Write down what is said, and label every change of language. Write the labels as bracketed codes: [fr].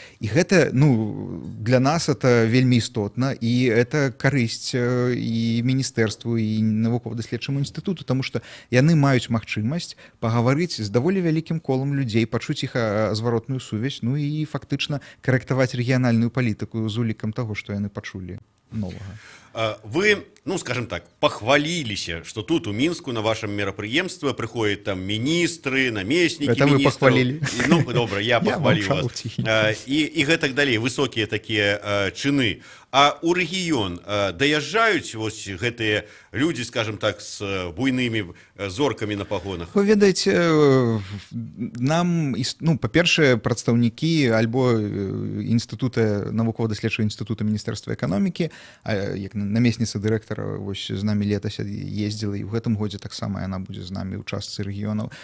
[be] І гэта, ну, для нас это вельмі істотна, і это карысць і міністэрству, і навукова-даследчаму інстытуту, таму што яны маюць магчымасць пагаварыць з даволі вялікім колам людзей, пачуць іх зваротную сувязь, ну і фактычна карэктаваць рэгіянальную палітыку з улікам таго, што яны пачулі новага. [ru] Вы, ну, скажем так, похвалились, что тут у Минску на вашем мероприемстве приходят там министры, наместники это министров. Вы похвалили. Ну, добре, я похвалил вас. И так далее, высокие такие чины. [be] А у рэгіён даязджаюць вось гэтыя людзі, скажем так, з буйнымі зоркамі на пагонах? Вы ведаеце, нам, ну, па-першае, прадстаўнікі альбо інстытута, навукова-даследчага інстытута Міністэрства эканомікі, як намесніца дырэктара вось з намі летась ездзіла, і ў гэтым годзе таксама яна будзе з намі ў частцы рэгіёнаў.